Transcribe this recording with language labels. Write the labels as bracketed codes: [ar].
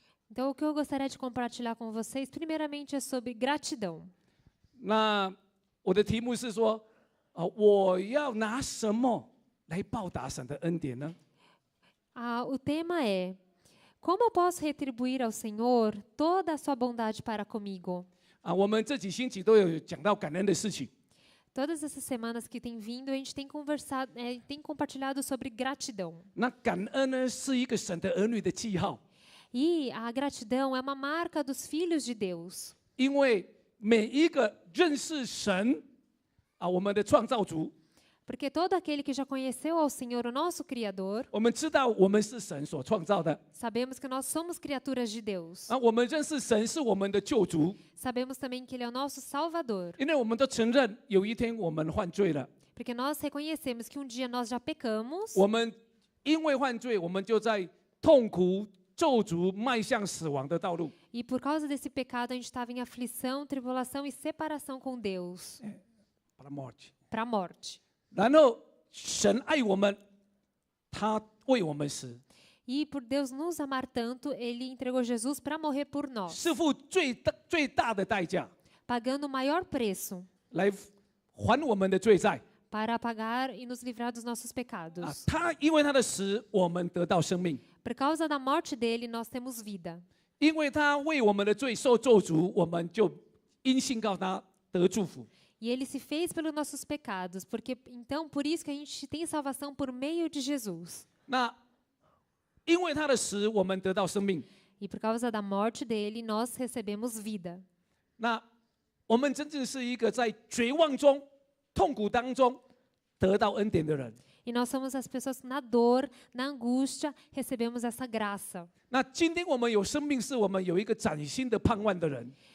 [pt] Então, o que eu gostaria de compartilhar com vocês, primeiramente, é sobre gratidão. [zh] 那我的题目是说，我要拿什么来报答神的恩典呢？ [pt] O tema é: como eu posso retribuir ao Senhor toda a sua bondade para comigo? [zh] 我们这几星期都有讲到感恩的事情。 [pt] Todas essas semanas que tem vindo, a gente tem conversado, tem compartilhado sobre gratidão. [zh] 那感恩呢，是一个神的儿女的记号。 [pt] E a gratidão é uma marca dos filhos de Deus. [zh] 因为每一个认识神我们的创造主， [pt] Porque todo aquele que já conheceu ao Senhor, o nosso Criador, [zh] 我们知道我们是神所创造的。 [pt] sabemos que nós somos criaturas de Deus. [zh] 我们认识神是我们的救主， [pt] Sabemos também que Ele é o nosso Salvador. [zh] 因为我们都承认有一天我们犯罪了。 [pt] Porque nós reconhecemos que um dia nós já pecamos. [zh] 我们因为犯罪，我们就在痛苦、咒诅、迈向死亡的道路。 [pt] E por causa desse pecado, a gente estava em aflição, tribulação e separação com Deus. Para a morte. Para a morte. [zh] 然后神爱我们，他为我们死。 [pt] E por Deus nos amar tanto, Ele entregou Jesus para morrer por nós. [zh] 是付最大的代价， [pt] Pagando o maior preço [zh] 来还我们的罪债。 [pt] para pagar e nos livrar dos nossos pecados. [zh] 他因为他的死，我们得到生命； [pt] Por causa da morte dele, nós temos vida. [zh] 因为他为我们的罪受咒诅，我们就因信告他得祝福。 [pt] E ele se fez pelos nossos pecados, porque então por isso que a gente tem salvação por meio de Jesus. [zh] 那因为他的死，我们得到生命。 [pt] E por causa da morte dele, nós recebemos vida. [zh] 那我们真正是一个在绝望中、痛苦当中得到恩典的人。 [pt] E nós somos as pessoas que na dor, na angústia, recebemos essa graça. [zh] 那今天我们有生命，是我们有一个崭新的盼望的人。